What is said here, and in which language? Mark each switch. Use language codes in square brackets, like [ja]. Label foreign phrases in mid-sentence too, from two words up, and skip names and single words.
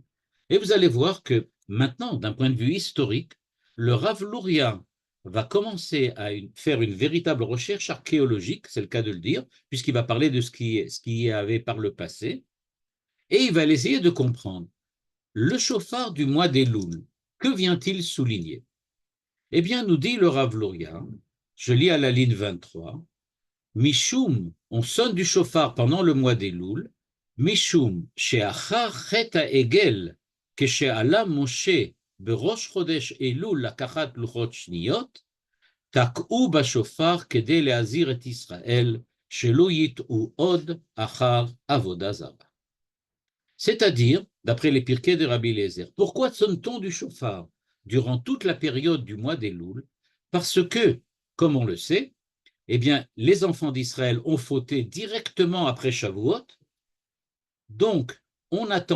[fr] Et vous allez voir que maintenant, d'un point de vue historique, le Rav Luria va commencer à faire une véritable recherche archéologique, c'est le cas de le dire, puisqu'il va parler de ce qui y avait par le passé, et il va essayer de comprendre le shofar du mois d'Elul. Que vient-il souligner? Eh bien, nous dit le Rav Luria, je lis à la ligne 23, Mishum, on sonne du shofar pendant le mois d'Elul, [he] משום, שאחר חטא העגל, כשעלה משה בראש חודש אלול לקחת לוחות שניות, תקעו בשופר כדי להזהיר את ישראל שלא יטעו עוד אחר עבודה זרה. [fr] C'est-à-dire, d'après les Pirkei de Rabbi Eliezer, pourquoi sonne-t-on du shofar durant toute la période du mois d'Elul? Parce que, comme on le sait, eh bien, les enfants d'Israël ont fauté directement après Shavuot, donc on attend